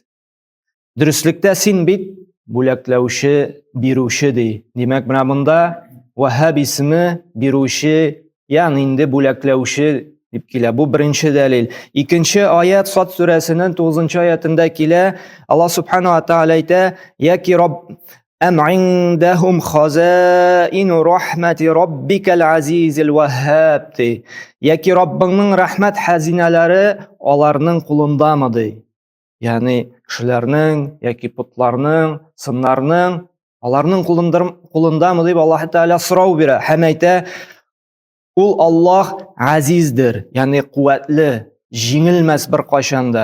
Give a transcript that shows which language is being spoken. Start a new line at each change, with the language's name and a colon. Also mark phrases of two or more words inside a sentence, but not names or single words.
Tatar: Дөрестлектә син бит бүләкләүче, бирүче ди. Димәк, менә монда Ваххаб исеме бирүче, ягъни инде бүләкләүче дип килә. Бу беренче дәлил. Икенче аят Сад сүрәсенең 9-нчы аятында килә. Аллаһ
Arabic: سبحانه وتعالى
Tatar: әйтә: Яки Рабб
Arabic: أم عندهم خزائن رحمة ربك العزيز الوهاب.
Tatar: Яки Раббыңның рәхмәт хәзинәләре аларның кулындамы ди. Ягъни кешеләрнең яки путларның, сыннарның аларның кулындамы дип Аллаһ Тааля сорау бирә. Һәм әйтә: Ул Аллаһ азиздер, ягъни куәтле, җиңелмәс бер кайчанда.